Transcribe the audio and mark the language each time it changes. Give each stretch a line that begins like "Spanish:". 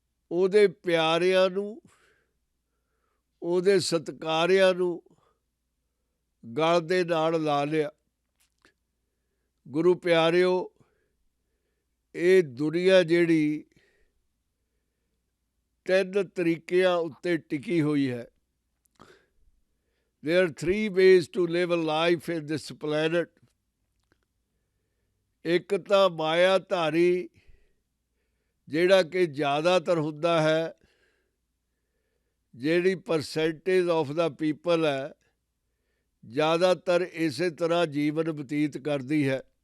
Punjabi: ਉਹਦੇ ਪਿਆਰਿਆਂ ਨੂੰ, ਉਹਦੇ ਸਤਿਕਾਰਿਆਂ ਨੂੰ ਗਲ ਦੇ ਨਾਲ ਲਾ ਲਿਆ। ਗੁਰੂ ਪਿਆਰਿਓ, ਇਹ ਦੁਨੀਆ ਜਿਹੜੀ 3 ਤਰੀਕਿਆਂ ਉੱਤੇ ਟਿਕੀ ਹੋਈ ਹੈ।
English: There are 3 ways to live a life in this planet.
Punjabi: ਇੱਕ ਤਾਂ ਮਾਇਆ ਧਾਰੀ, ਜਿਹੜਾ ਕਿ ਜ਼ਿਆਦਾਤਰ ਹੁੰਦਾ ਹੈ, ਜਿਹੜੀ
English: percentage of the people
Punjabi: ਹੈ, ਜ਼ਿਆਦਾਤਰ ਇਸੇ ਤਰ੍ਹਾਂ ਜੀਵਨ ਬਤੀਤ ਕਰਦੀ ਹੈ।